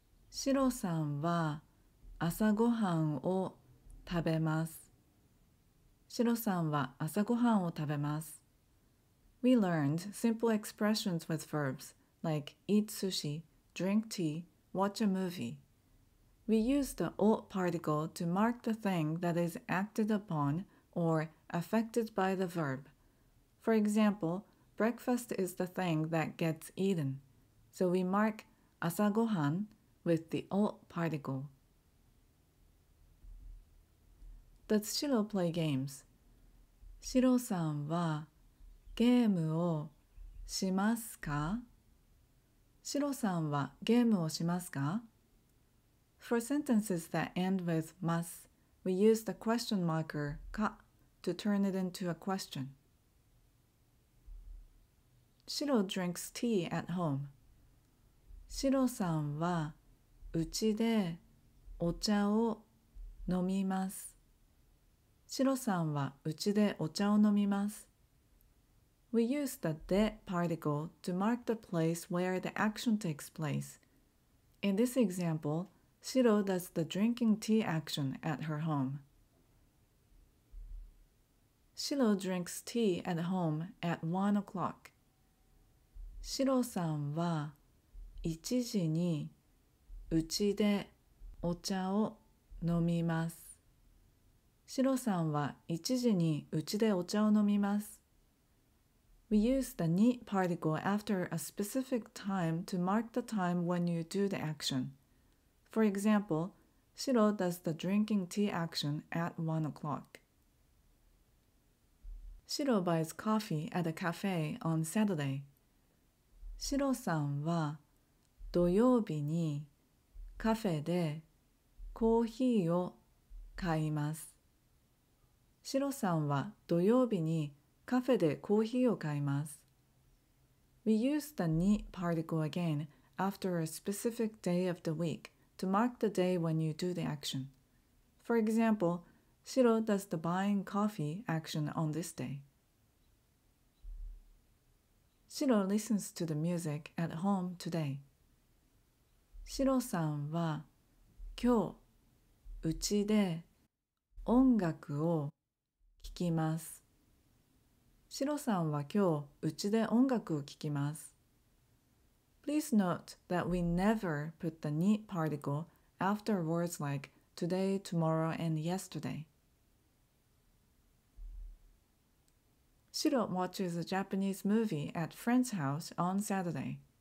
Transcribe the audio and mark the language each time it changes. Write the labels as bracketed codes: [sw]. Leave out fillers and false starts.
[ja] シロさんは朝ごはんを食べます。シロさんは朝ごはんを食べます。 [en] We learned simple expressions with verbs like eat sushi, drink tea, watch a movie. We use the o particle to mark the thing that is acted upon or affected by the verb. For example, breakfast is the thing that gets eaten, so we mark 朝ごはん with the o particle. Does Shiro play games? [ja] シロさんはゲームをしますか？シロさんはゲームをしますか？ [en] For sentences that end with ます, we use the question marker か to turn it into a question. シロ drinks tea at home. [ja] シロさんはうちでお茶を飲みます。シロさんはうちでお茶を飲みます。 [en] We use the で particle to mark the place where the action takes place. In this example, Shiro does the drinking tea action at her home. Shiro drinks tea at home at 1 o'clock. [ja] シロさんは1時にうちでお茶を飲みます。シロさんは1時にうちでお茶を飲みます。 [en] We use the に particle after a specific time to mark the time when you do the action. For example, Shiro does the drinking tea action at 1 o'clock. Shiro buys coffee at a cafe on Saturday. [ja] シロさんは土曜日にカフェでコーヒーを買います。シロさんは土曜日にカフェでコーヒーを買います。 [en] We use the に particle again after a specific day of the week to mark the day when you do the action. For example, Shiro does the buying coffee action on this day. Shiro listens to the music at home today. [ja] シロさんは今日うちで音楽を聴きます。シロさんは今日うちで音楽を聴きます。 [en] Please note that we never put the に particle after words like today, tomorrow, and yesterday. Shiro watches a Japanese movie at friend's house on Saturday.